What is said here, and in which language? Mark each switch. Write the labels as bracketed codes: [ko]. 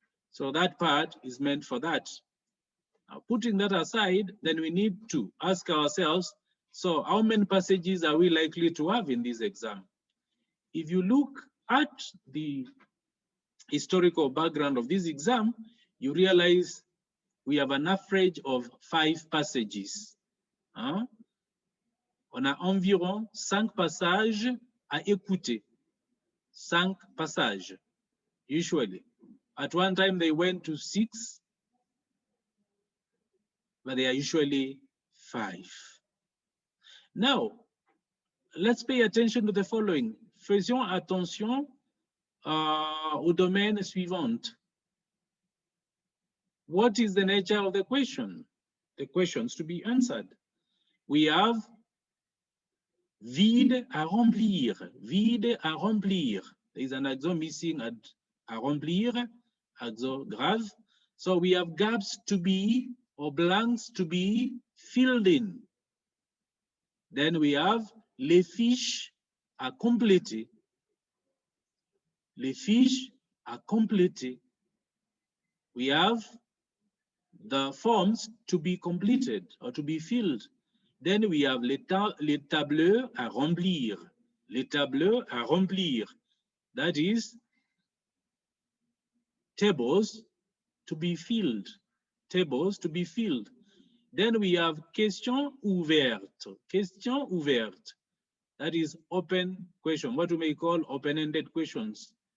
[en] So that part is meant for that. Now, putting that aside, then we need to ask ourselves, so how many passages are we likely to have in this exam? If you look at the historical background of this exam, you realize we have an average of 5 passages. Hein? [fr] On a environ 5 passages à écouter. [en] 5 passages, usually. At one time, they went to 6, but they are usually 5. Now, let's pay attention to the following. [fr] Faisons attention au domaine suivant. [en] What is the nature of the question? The questions to be answered. We have [fr] vide à remplir, vide à remplir. [en] There is an accent missing at à remplir, accent grave. So we have gaps to be or blanks to be filled in. Then we have [fr] les fiches à compléter. Les fiches à compléter. [en] We have the forms to be completed or to be filled. Then we have [fr] les tableurs à remplir. Les tableurs à remplir. [en] That is tables to be filled. Tables to be filled. Then we have [fr] question ouverte. Question ouverte. [en] That is open question, what we may call open-ended questions.